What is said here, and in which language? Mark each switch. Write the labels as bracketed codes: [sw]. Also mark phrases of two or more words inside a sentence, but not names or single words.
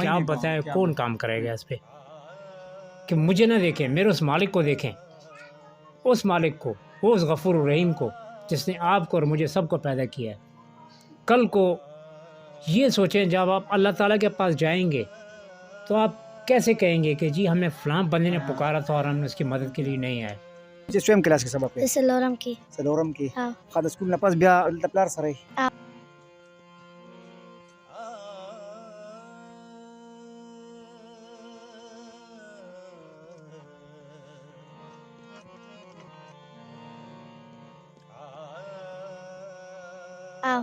[ur] آپ بتائیں کون کام کرے گا اس پر؟ کہ مجھے نہ دیکھیں، میرے اس مالک کو دیکھیں، اس مالک کو، وہ اس غفور رحیم کو جس نے آپ کو اور مجھے سب کو پیدا کیا ہے. کل کو یہ سوچیں جب آپ اللہ تعالیٰ کے پاس جائیں گے تو آپ کیسے کہیں گے کہ جی ہمیں فلاں بندے نے پکارا تھا اور ہم نے اس کی مدد کے لیے نہیں آئے. [ps] چې سویم کلاس کې سبق دی سلورم کې. څلورم کې ها. خا د سکول نه پس بیا د پلار سره یې؟ او